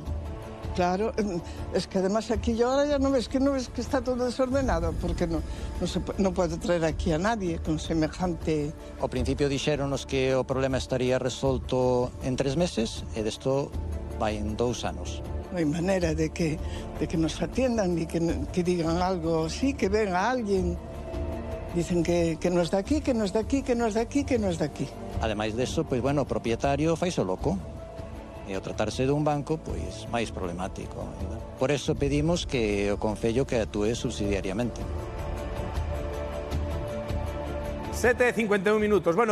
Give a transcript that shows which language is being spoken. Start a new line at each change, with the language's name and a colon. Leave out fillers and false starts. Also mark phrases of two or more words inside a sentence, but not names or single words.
Spanish: Claro, es que además aquí yo ahora ya no ves que está todo desordenado, porque no puedo traer aquí a nadie con semejante...
Galician: Ao principio dixéronos que o problema estaría resolto en 3 meses e desto vai en 2 anos.
Spanish: No hai manera de que nos atiendan ni que digan algo así, que venga alguien. Dicen que no es de aquí, que no es de aquí, que no es de aquí, que no es de aquí.
Galician: Ademais deso, pois, bueno, o propietario faise loco. E ao tratarse dun banco, pois, máis problemático. Por eso pedimos que o Concello que actúe subsidiariamente.
Spanish: 7:51 minutos. Bueno,